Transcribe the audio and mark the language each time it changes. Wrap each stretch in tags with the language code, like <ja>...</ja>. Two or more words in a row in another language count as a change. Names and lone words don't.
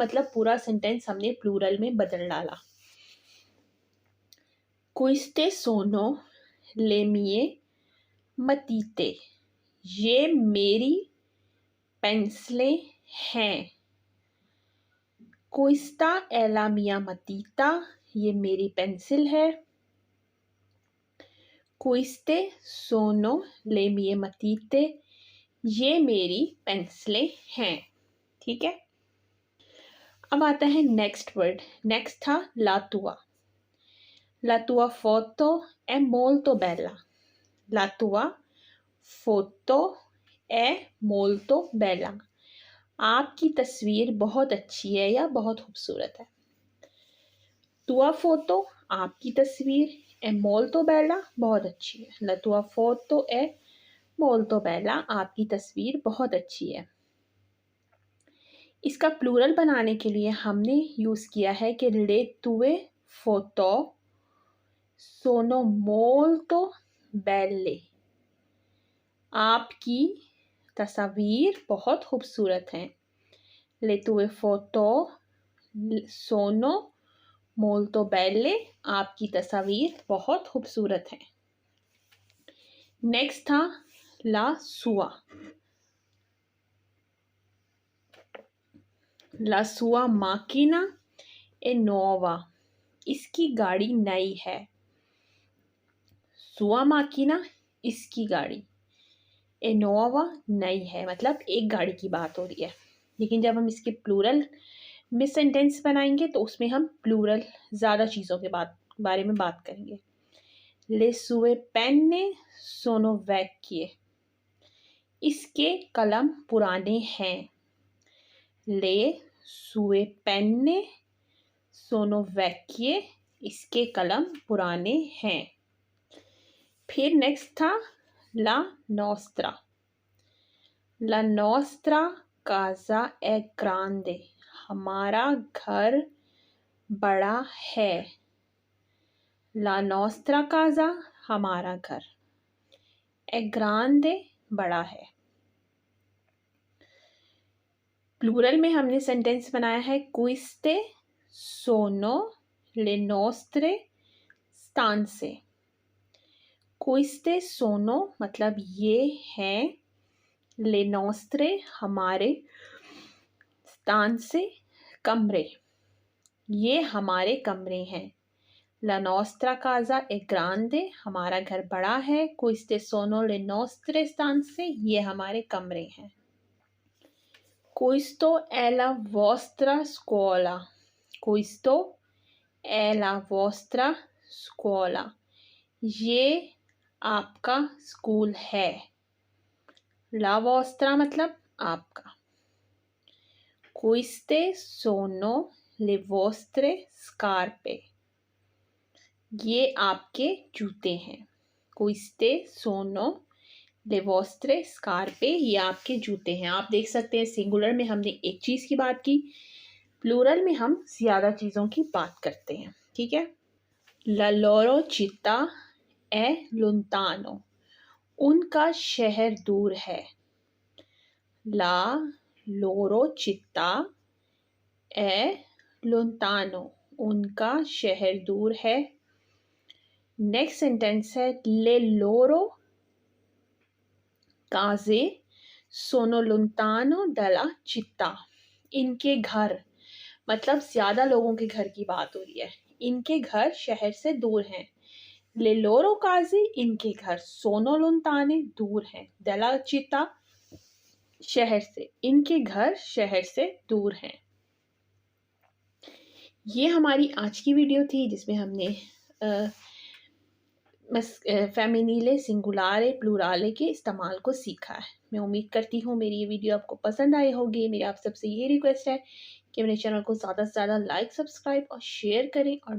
<hi>मतलब पूरा सेंटेंस हमने प्लूरल में बदल डाला।</hi> <it>queste sono le mie matite,</it> <hi>ये मेरी पेंसिलें हैं।</hi> <it>questa è la mia matita,</it> <hi>ये मेरी पेंसिल है।</hi> <it>Queste sono le mie matite,</it> <hi>ये मेरी पेंसिलें हैं। ठीक है, अब आता है</hi> <en>next word.</en> <hi>नेक्स्ट था</hi> <it>la tua। La tua foto è molto bella। La tua foto è molto bella।</it> <hi>आपकी तस्वीर बहुत अच्छी है या बहुत खूबसूरत है।</hi> <it>tua foto</it> <hi>आपकी तस्वीर,</hi> <it>è molto bella</it> <hi>बहुत अच्छी है।</hi> <it>La tua foto è molto bella</it> <hi>आपकी तस्वीर बहुत अच्छी है। इसका प्लूरल बनाने के लिए हमने यूज़ किया है कि</hi> <it>le tue foto sono molto belle।</it> <hi>आपकी तस्वीर बहुत खूबसूरत हैं।</hi> <it>Le tue foto sono molto belle</it> <hi>आपकी तस्वीर बहुत खूबसूरत है। नेक्स्ट था</hi> <it>la sua। La sua macchina è nuova।</it> <hi>इसकी गाड़ी नई है।</hi> <it>sua macchina</it> <hi>इसकी गाड़ी,</hi> <it>è nuova</it> <hi>नई है, मतलब एक गाड़ी की बात हो रही है। लेकिन जब हम इसके प्लूरल में सेंटेंस बनाएंगे तो उसमें हम प्लूरल ज़्यादा चीज़ों के बारे में बात करेंगे।</hi> <it>Le sue penne sono vecchie।</it> <hi>इसके कलम पुराने हैं।</hi> <it>Le sue penne sono vecchie।</it> <hi>इसके कलम पुराने हैं। फिर नेक्स्ट था</hi> <it>la nostra। La nostra casa è grande।</it> <hi>हमारा घर बड़ा है।</hi> <it>La nostra casa</it> <hi>हमारा घर,</hi> <it>è grande</it> <hi>बड़ा है। प्लूरल में हमने सेंटेंस बनाया है</hi> <it>queste sono le nostre stanze। queste sono</it> <hi>मतलब ये हैं,</hi> <it>le nostre</it> <hi>हमारे, stanze कमरे, ये हमारे कमरे हैं।</hi> <it>La nostra casa è grande</it> <hi>हमारा घर बड़ा है।</hi> <it>Queste sono le nostre stanze</it> <hi>ये हमारे कमरे हैं।</hi> <it>Questo è la vostra scuola। Questo è la vostra scuola</it> <hi>ये आपका स्कूल है।</hi> <it>La vostra</it> <hi>मतलब आपका।</hi> <it>Queste sono le vostre scarpe</it> <hi>ये आपके जूते हैं।</hi> <it>Queste sono le vostre scarpe</it> <hi>ये आपके जूते हैं। आप देख सकते हैं सिंगुलर में हमने एक चीज़ की बात की, प्लूरल में हम ज़्यादा चीज़ों की बात करते हैं। ठीक है।</hi> <it>La loro città è lontano।</it> <hi>उनका शहर दूर है।</hi> <it>La loro città è lontano</it> <hi>उनका शहर दूर है।</hi> <en>next sentence</en> <it>है le loro case sono lontano dalla città।</it> <hi>इनके घर मतलब ज़्यादा लोगों के घर की बात हो रही है। इनके घर शहर से दूर हैं।</hi> <it>le loro case</it> <hi>इनके घर,</hi> <it>sono lontane</it> <hi>दूर हैं,</hi> <it>dalla città</it> <hi>शहर से, इनके घर शहर से दूर हैं। ये हमारी आज की वीडियो थी जिसमें हमने</hi> <it>femminile, singolare, plurale</it> <hi>के इस्तेमाल को सीखा है। मैं उम्मीद करती हूँ मेरी ये वीडियो आपको पसंद आई होगी। मेरी आप सबसे ये रिक्वेस्ट है कि मेरे चैनल को ज़्यादा से ज़्यादा लाइक, सब्सक्राइब और शेयर करें।</hi>